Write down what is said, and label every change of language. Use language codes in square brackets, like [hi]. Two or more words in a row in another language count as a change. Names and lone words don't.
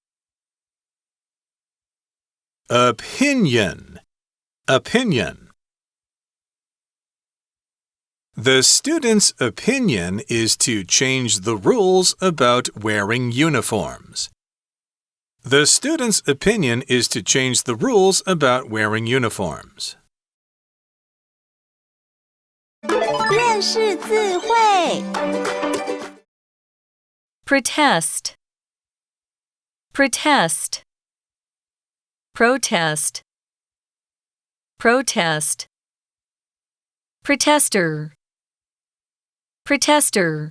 [en] Opinion, opinion. The student's opinion is to change the rules about wearing uniforms. The student's opinion is to change the rules about wearing uniforms. [zh] 认识字汇 [en] Protest, protest, protest, protest. Protester, protester.